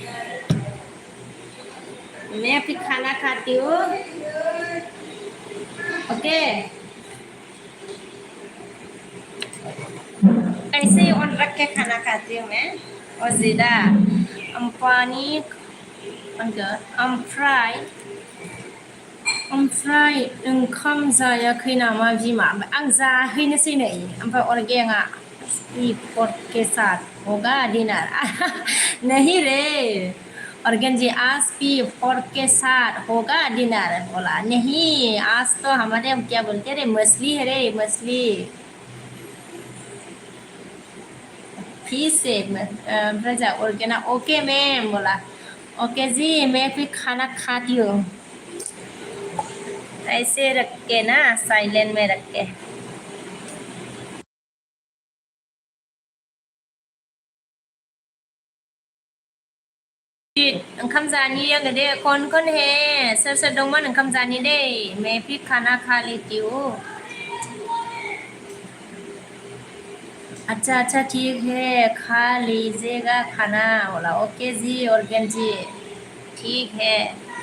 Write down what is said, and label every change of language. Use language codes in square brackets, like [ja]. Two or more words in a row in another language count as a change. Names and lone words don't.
[hi] मैं अभी खाना खाती हूँ। ओके ऐसे ही ऑन रख के खाना खाती हूँ मैं। और जीरा पानी [brx] ओमफ्राय ओंखाम जायाखै नामा बिमा, आं जाहैनोसै नै, ओमफ्राय अरगेंआ [hi] स्पीकर के साथ होगा डिनर नहीं रे ऑर्गेन जी, आज स्पीकर के साथ होगा डिनर बोला, नहीं आज तो हमारे क्या बोलते रे मछली है रे मछली। फिर से [brx] ओमफ्राय जा [hi] ऑर्गेना ओके मैम बोला, ओके जी मैं फिर खाना खाती हूँ, ऐसे रख के ना साइलेंट में रख के। [brx] ओंखाम जानी आङो दे [hi] कौन कौन है, [brx] सोर सोर दंमोन ओंखाम जानी दे, [hi] मैं भी खाना खा लेती हूँ। अच्छा अच्छा ठीक है खा लीजिएगा खाना बोला, ओके जी ऑर्गेन जी ठीक है।